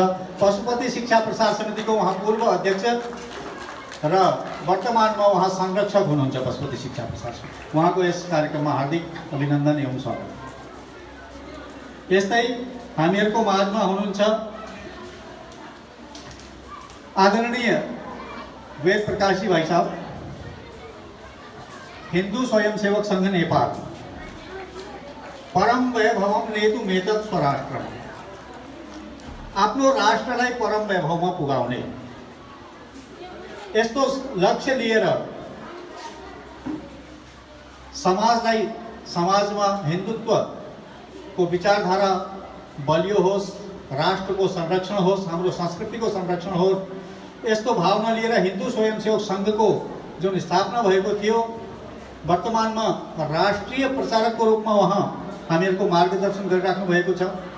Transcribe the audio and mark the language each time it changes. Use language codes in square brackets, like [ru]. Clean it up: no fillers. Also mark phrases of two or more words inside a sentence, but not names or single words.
[ne] पशुपति शिक्षा प्रसार समितिको उहाँ पूर्व अध्यक्ष र वर्तमानमा उहाँ संरक्षक हुनुहुन्छ पशुपति शिक्षा प्रसार समिति। उहाँको यस कार्यक्रममा हार्दिक अभिनन्दन एवं स्वागत। यस्तै हामीहरूको माझमा हुनुहुन्छ आदरणीय वेद प्रकाश जी भाइ साहब, हिंदू स्वयंसेवक संघ नेपाल, [sa] परम वैभवम नेतु मेतत् स्वराष्ट्रम, [ne] आफ्नो राष्ट्रलाई परम वैभवमा पुगाउने यस्तो लक्ष्य लिएर समाजमा हिन्दुत्व को विचारधारा बलियो होस्, राष्ट्र को संरक्षण होस्, हाम्रो संस्कृति को संरक्षण होस्, यस्तो भावना लिएर हिन्दू स्वयंसेवक संघ को जुन स्थापना भएको थियो वर्तमानमा राष्ट्रिय प्रचारक को रूपमा उहाँ हामीहरूको मार्गदर्शन गरिराख्नु भएको छ।